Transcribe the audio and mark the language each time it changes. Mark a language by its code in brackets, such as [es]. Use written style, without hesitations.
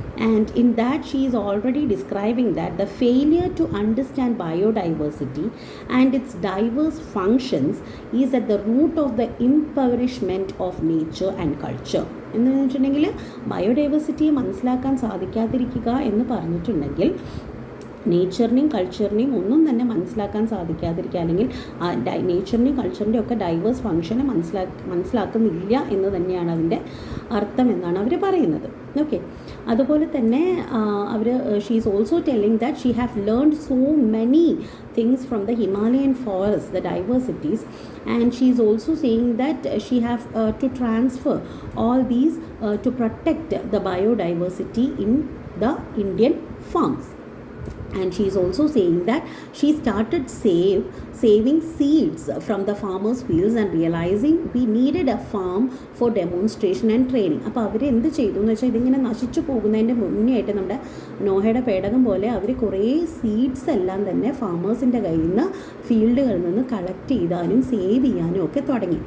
[en] And in that she is already describing that the failure to understand biodiversity and its diverse functions is at the root of the impoverishment of nature and culture. [ml] എന്ന് വെച്ചിട്ടുണ്ടെങ്കിൽ ബയോഡൈവേഴ്സിറ്റിയെ മനസ്സിലാക്കാൻ സാധിക്കാതിരിക്കുക എന്ന് പറഞ്ഞിട്ടുണ്ടെങ്കിൽ നേച്ചറിനെയും കൾച്ചറിനെയും ഒന്നും തന്നെ മനസ്സിലാക്കാൻ സാധിക്കാതിരിക്കുക, അല്ലെങ്കിൽ നേച്ചറിനെയും കൾച്ചറിൻ്റെയും ഒക്കെ ഡൈവേഴ്സ് ഫങ്ഷനെ മനസ്സിലാക്കുന്നില്ല എന്ന് തന്നെയാണ് അതിൻ്റെ അർത്ഥം എന്നാണ് അവർ പറയുന്നത്. [en] okay, [ml] അതുപോലെ തന്നെ അവർ [en] She is also telling that she have learned so many things from the Himalayan forests, the diversities, and she is also saying that she have to transfer all these to protect the biodiversity in the Indian farms. And she is also saying that she started saving seeds from the farmers' fields and realizing we needed a farm for demonstration and training. [ml] അപ്പോൾ അവർ എന്ത് ചെയ്തു എന്ന് വെച്ചാൽ ഇതിങ്ങനെ നശിച്ചു പോകുന്നതിൻ്റെ മുന്നേ ആയിട്ട് നമ്മുടെ നോഹയുടെ പേടകം പോലെ അവർ കുറേ സീഡ്സ് എല്ലാം തന്നെ ഫാമേഴ്സിൻ്റെ കയ്യിൽ നിന്ന് ഫീൽഡുകളിൽ നിന്ന് കളക്ട് ചെയ്താനും സേവ് ചെയ്യാനും ഒക്കെ തുടങ്ങി.